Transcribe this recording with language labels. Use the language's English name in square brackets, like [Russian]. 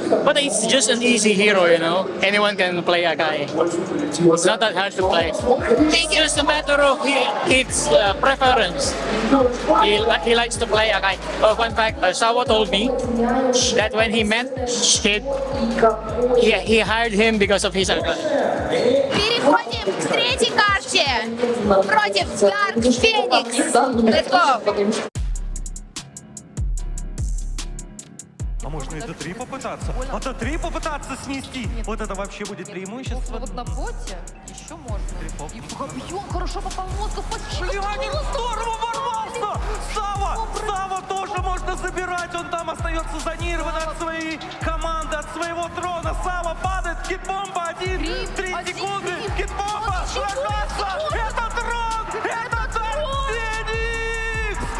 [English] But it's just an easy hero, you know. Anyone can play Akai. It's not that hard to play. It's just a matter of its preference. He likes to play Akai. Fun fact, Sawa told me that when he met Kid, he hired him because of his Akai. [Russian] Переходим к третьей карте. Против Dark Phoenix. [English] Let's go. [Russian] А можно и Д3 попытаться? А Д3 попытаться снести? Вот это вообще будет преимущество. Вот на боте еще можно. И Габьон хорошо попал в мозг. Шлянин здорово ворвался! Сава тоже можно забирать. Он там остается зонирован от своей команды, от своего трона. Сава падает, Кит-бомба 3 секунды. Кит-бомба ложится. Это трон! Это Dark Phoenix!